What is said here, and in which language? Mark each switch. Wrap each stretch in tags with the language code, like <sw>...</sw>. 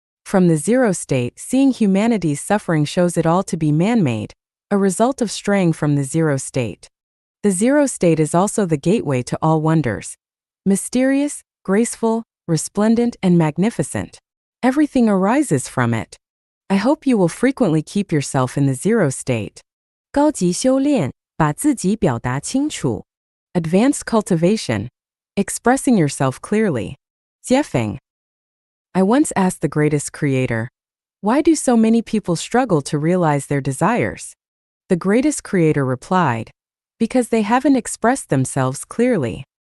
<en>From the zero state, seeing humanity's suffering shows it all to be man-made, a result of straying from the zero state. The zero state is also the gateway to all wonders. Mysterious, graceful, resplendent, and magnificent. Everything arises from it. I hope you will frequently keep yourself in the zero state.</en> <zh>高级修炼，把自己表达清楚.</zh> <en>Advanced cultivation, expressing yourself clearly. Jiefeng. I once asked the greatest creator, why do so many people struggle to realize their desires? The greatest creator replied, because they haven't expressed themselves clearly.</en>